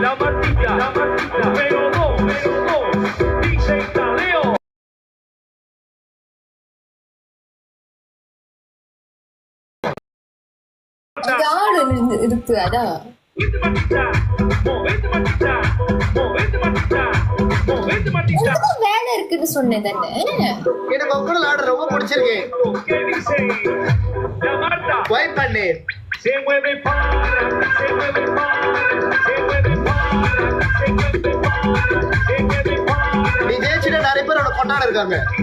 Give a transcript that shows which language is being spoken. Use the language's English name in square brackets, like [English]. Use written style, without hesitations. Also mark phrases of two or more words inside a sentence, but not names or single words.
[Tamil] இருக்கு அதான். வேலை இருக்குன்னு சொன்னேன் தானே. எனக்கு உங்க கூட ஆட ரொம்ப பிடிச்சிருக்கு. வைப் பண்ணு. [Spanish] Se mueve para, se mueve para, se mueve para, se mueve para, se mueve para. [Tamil] நீ ஜெயிச்சிட்ட நிறைய பேர் அவனை கொண்டாட இருக்காங்க.